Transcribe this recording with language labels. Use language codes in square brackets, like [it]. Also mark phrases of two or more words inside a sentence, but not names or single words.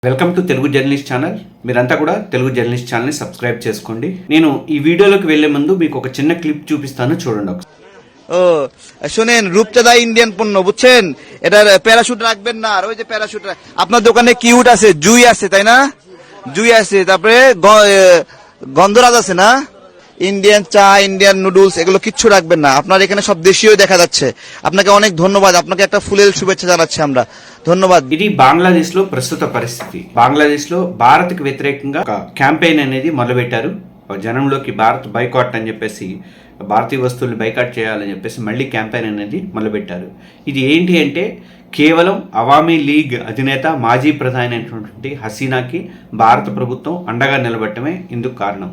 [en] Welcome to Telugu Journalist Channel. [te] మీరంతా కూడా తెలుగు జర్నలిస్ట్ ఛానల్ని సబ్స్క్రైబ్ చేసుకోండి. నేను ఈ వీడియోలోకి వెళ్లే ముందు మీకు ఒక చిన్న క్లిప్ చూపిస్తాను, చూడండి. [bn] ও শোনেন, রূপচাঁদা ইন্ডিয়ান পণ্য বুঝছেন, এটার প্যারাশুট রাখবেন না। আর ওই যে প্যারাশুট আপনার দোকানে কিউট আছে, জুই আছে তাই না, জুই আছে, তারপরে গন্ধরাজ আছে না, ইন্ডিয়ান চা, ইন্ডিয়ান নুডলস, এগুলো কিচ্ছু রাখবেন না। আপনার এখানে সব দেশীয় দেখা যাচ্ছে। আপনাকে অনেক ধন্যবাদ, আপনাকে একটা ফুলের শুভেচ্ছা জানাচ্ছি আমরা, ধন্যবাদ। [te] ఇది బంగ్లాదేశ్ లో ప్రస్తుత పరిస్థితి. బంగ్లాదేశ్ లో భారత్ కి వ్యతిరేకంగా ఒక క్యాంపెయిన్ అనేది మొదలుపెట్టారు. జనంలోకి భారత్ బైకాట్ అని చెప్పేసి, భారతీయ వస్తువుల్ని బైకాట్ చేయాలని చెప్పేసి మళ్ళీ క్యాంపెయిన్ అనేది మొదలుపెట్టారు. ఇది ఏంటి అంటే కేవలం అవామీ లీగ్ అధినేత మాజీ ప్రధాని అయినటువంటి హసీనాకి భారత ప్రభుత్వం అండగా నిలబడటమే ఇందుకు కారణం.